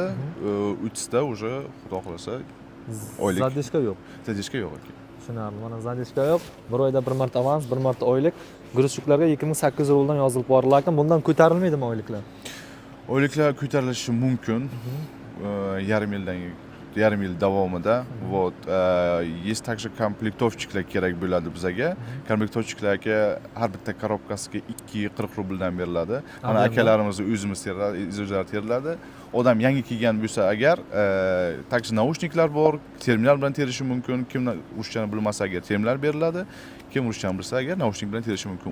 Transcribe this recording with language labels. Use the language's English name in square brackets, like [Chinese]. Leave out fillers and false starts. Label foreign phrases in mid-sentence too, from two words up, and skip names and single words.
[Uzbek] 30ta уже xudo xolasa oylik. Zadishka yo'q. Zadishka yo'q aka. Tushunarli. Mana zadishka yo'q. Bir oyda bir marta avans, bir marta oylik. Gruzchiklarga 2800 rubldan yozilib boriladi, lekin bundan ko'tarilmaydimi oyliklar? Oyliklar ko'tarilishi mumkin. yarim yil davomida. Вот. [Russian] Есть также [Uzbek] komplektovchiklar kerak bo'ladi bizga. Komplektovchiklarga har bitta korobkasiga 240 rubldan beriladi. Mana akalarimiz o'zimiz teriladi. Odam yangi kelgan bo'lsa agar, также naushniklar bor, terminal bilan terishi mumkin. Kim ruschani bilmasa agar terminal beriladi, kim ruschani bilsa agar naushnik bilan terishi mumkin.